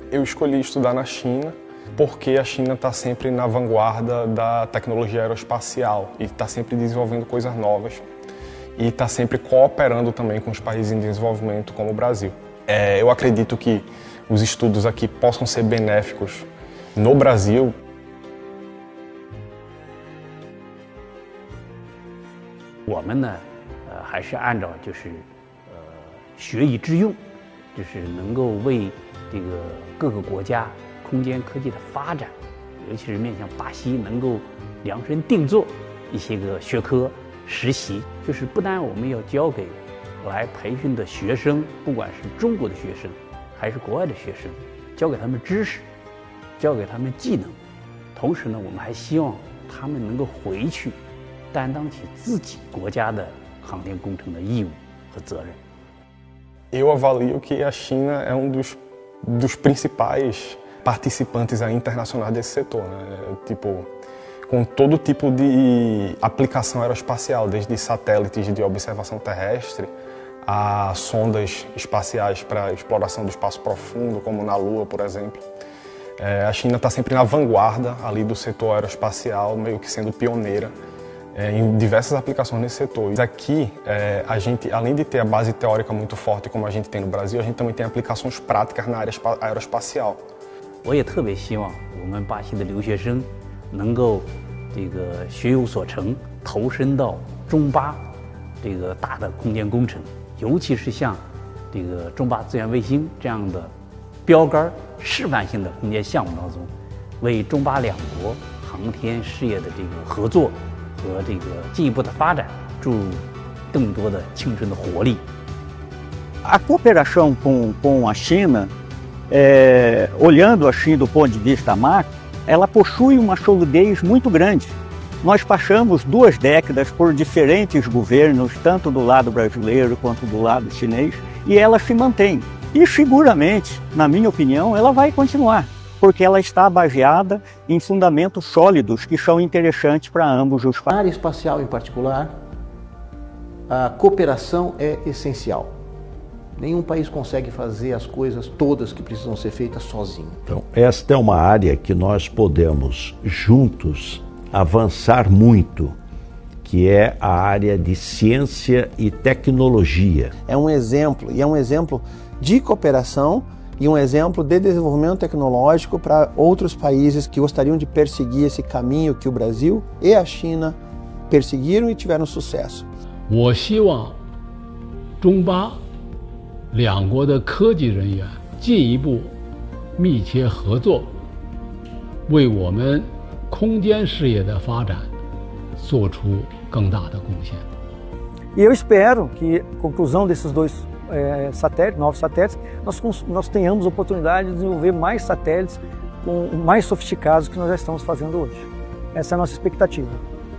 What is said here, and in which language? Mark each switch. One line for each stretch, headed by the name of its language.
Portuguese: Eu escolhi estudar na China porque a China está sempre na vanguarda da tecnologia aeroespacial e está sempre desenvolvendo coisas novas e está sempre cooperando também com os países em desenvolvimento como o Brasil. Eu acredito que os estudos aqui possam ser benéficos no Brasil.
Chinese: 我们呢，还是按照学以致用，就是能够为这个各个国家空间科技的发展，尤其是面向巴西，能够量身定做一些个学科实习，就是不单我们要教给来培训的学生，不管是中国的学生还是国外的学生，教给他们知识，教给他们技能，同时呢，我们还希望他们能够回去担当起自己国家的航天工程的义务和责任。
Portuguese: Eu avalio que a China é dos principais participantes internacionais desse setor, né? Tipo, com todo tipo de aplicação aeroespacial, desde satélites de observação terrestre a sondas espaciais para exploração do espaço profundo, como na Lua, por exemplo. A China está sempre na vanguarda ali do setor aeroespacial, meio que sendo pioneira em diversas aplicações nesse setor. Aqui, a gente, além de ter a base teórica muito forte, como a gente tem no Brasil, a gente também tem aplicações práticas na área aeroespacial.
Chinese: 我也特别希望我们巴西的留学生能够学有所成，投身到中巴大的空间工程，尤其是像中巴资源卫星这样的标杆示范性的空间项目当中，为中巴两国航天事业的合作和进一步的发展注入更多的青春的活力。
Portuguese: A cooperação com a China, olhando assim do ponto de vista macro, ela possui uma solidez muito grande. Nós passamos 2 décadas por diferentes governos, tanto do lado brasileiro quanto do lado chinês, e ela se mantém. E seguramente, na minha opinião, ela vai continuar, porque ela está baseada em fundamentos sólidos que são interessantes para ambos os países. Na área espacial em particular, a cooperação é essencial. Nenhum país consegue fazer as coisas todas que precisam ser feitas sozinho. Então, esta é uma área que nós podemos juntos avançar muito, que que é a área de ciência e tecnologia. É um exemplo, e é um exemplo de cooperação e um exemplo de desenvolvimento tecnológico para outros países que gostariam de perseguir esse caminho que o Brasil e a China perseguiram e tiveram sucesso.
Chinese: 我希望中巴两国的科技人员进一步密切合作，为我们空间事业的发展做出更大的贡献。
Portuguese: E eu espero que, conclusão desses dois novos satélites, nós tenhamos oportunidade de desenvolver mais satélites mais sofisticados que nós já estamos fazendo hoje. Essa é a nossa expectativa.